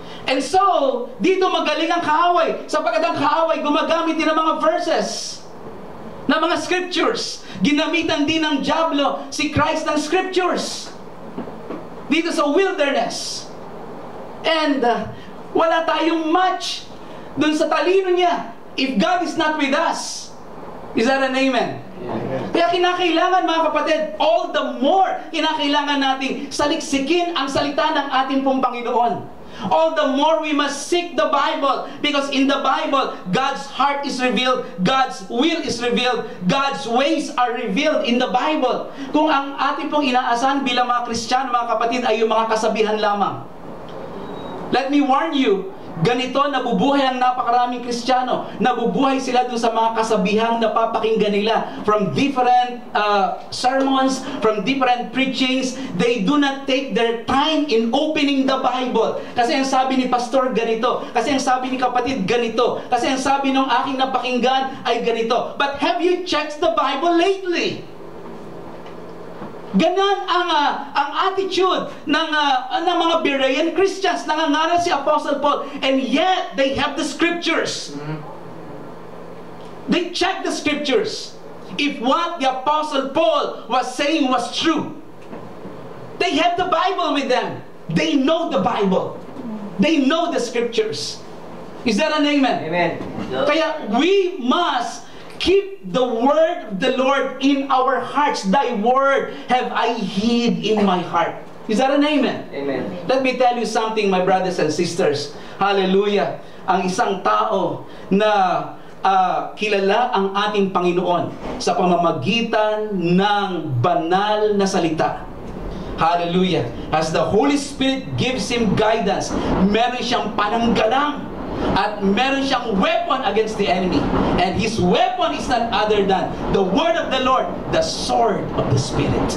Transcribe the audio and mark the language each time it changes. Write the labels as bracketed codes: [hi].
[tl] And so, dito magaling ang kaaway, sapagkat ang kaaway gumagamit din ng mga verses, ng mga scriptures. Ginamitan din ng diablo si Christ ng scriptures dito sa wilderness. And wala tayong match dun sa talino niya. [en] If God is not with us, is that an amen? Yeah. [tl] Kaya kinakailangan mga kapatid, [en] all the more [tl] kinakailangan nating saliksikin ang salita ng ating pong Panginoon. [en] all the more we must seek the Bible. Because in the Bible, God's heart is revealed, God's will is revealed, God's ways are revealed in the Bible. [tl] Kung ang ating pong inaasahan bilang mga Kristiyano, mga kapatid, ay yung mga kasabihan lamang, [en] let me warn you, [tl] ganito nabubuhay ang napakaraming Kristiyano. Nabubuhay sila dun sa mga kasabihang napapakinggan nila. [en] From different sermons, from different preachings, they do not take their time in opening the Bible. [tl] Kasi ang sabi ni pastor, ganito. Kasi ang sabi ni kapatid, ganito. Kasi ang sabi ng aking napakinggan ay ganito. [en] But have you checked the Bible lately? [tl] Ganon ang attitude ng mga Berean Christians. Nangangaral si [en] Apostle Paul, and yet they have the scriptures. They check the scriptures. If what the Apostle Paul was saying was true, they have the Bible with them. They know the Bible. They know the scriptures. Is that an amen? Amen. Kaya we must keep the word of the Lord in our hearts. Thy word have I hid in my heart. Is that an amen? Amen. Let me tell you something, my brothers and sisters. Hallelujah. [tl] Ang isang tao na kilala ang ating Panginoon sa pamamagitan ng banal na salita. [en] Hallelujah. As the Holy Spirit gives him guidance, [tl] meron siyang pananggalang at meron siyang [en] weapon against the enemy. And his weapon is none other than the word of the Lord, the sword of the Spirit.